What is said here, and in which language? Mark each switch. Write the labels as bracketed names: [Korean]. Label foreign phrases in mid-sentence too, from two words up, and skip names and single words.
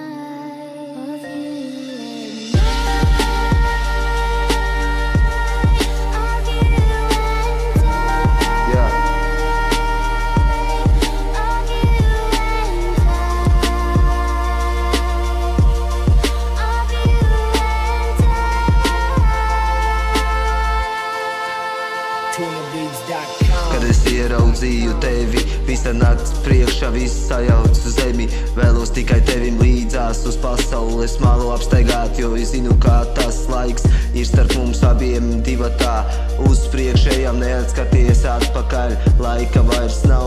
[English] Of you and I. Of you and I. Yeah. Of you and I. Of you and TunaBeats.com. [Latvian] Kad es ieraudzīju tevi, visa nakts priekšā, viss sajauc uz zemi. Vēlos tikai tevim līdzās uz pasaules malu apstaigāt, jo es zinu, kā tas laiks ir starp mums abiem divatā. Uz priekšējām neatskaties atpakaļ, laika vairs nav.